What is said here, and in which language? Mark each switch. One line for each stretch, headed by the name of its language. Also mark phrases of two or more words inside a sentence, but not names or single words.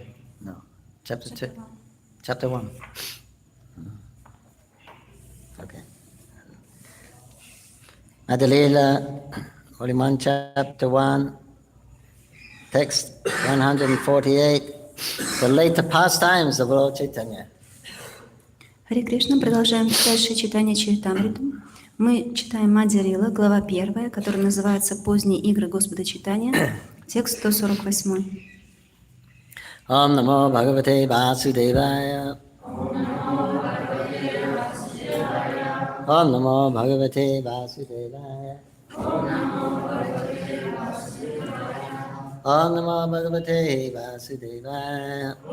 English: No, Chapter 2. Chapter 1. Okay. Madhya-lila, Volume 1, Chapter 1, Text 148, the later pastimes of Lord Chaitanya.
Russian: Харе Кришна, продолжаем читать Читание-чаритамриту. Мы читаем Мадхья-лила, глава 1, которая называется «Поздние игры Господа Чайтаньи», текст 148.
Sanskrit: ॐ नमो भगवते वासुदेवाय. ॐ नमो भगवते वासुदेवाय. ॐ नमो भगवते वासुदेवाय.